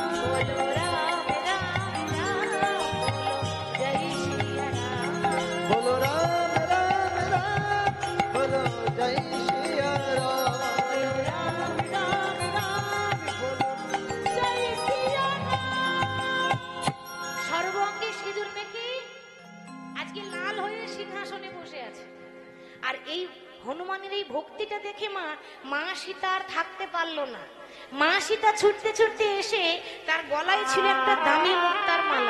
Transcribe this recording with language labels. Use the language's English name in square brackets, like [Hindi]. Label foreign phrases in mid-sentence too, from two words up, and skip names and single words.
[Hindi] बोलो राम राम राम बोलो जय श्री राम, बोलो राम राम राम बोलो जय श्री राम। बोलो राम राम राम बोलो जय श्री राम। [Bangla] সর্বাঙ্গে সিঁদুর মেখে আজকে লাল হয়ে সিংহাসনে বসে আছে। আর এই হনুমানের এই ভক্তিটা দেখে মা সীতা আর থাকতে পারলো না। মা সীতা ছুটতে ছুটতে এসে তার গলায় ছিল একটা দামি মুক্তার মালা।